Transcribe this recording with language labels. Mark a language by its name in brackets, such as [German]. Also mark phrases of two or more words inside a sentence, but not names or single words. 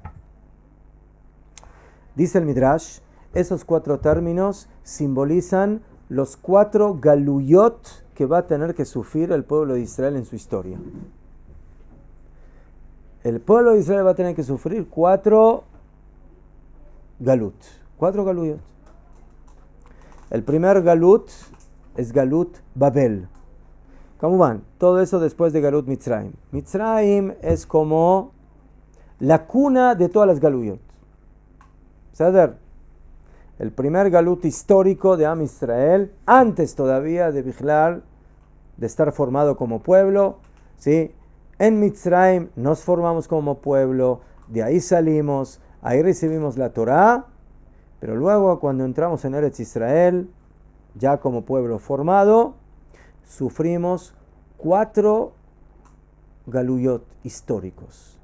[Spanish] Dice el Midrash, esos 4 términos simbolizan los 4 galuyot que va a tener que sufrir el pueblo de Israel en su historia. El pueblo de Israel va a tener que sufrir 4 galut, 4 galuyot. El primer galut es [Hebrew] גלות בבל. [Spanish] ¿Cómo van? Todo eso después de [Hebrew] גלות מצרים. [Spanish] Mitzrayim es como la cuna de todas las galuyot. ¿Saber? El primer galut histórico de [Hebrew] עם ישראל, [Spanish] antes todavía de Bichlal, de estar formado como pueblo, ¿sí? En Mitzrayim nos formamos como pueblo, de ahí salimos, Ahí recibimos la Torá, pero luego cuando entramos en [Hebrew] ארץ ישראל, [Spanish] ya como pueblo formado, sufrimos 4 galuyot históricos.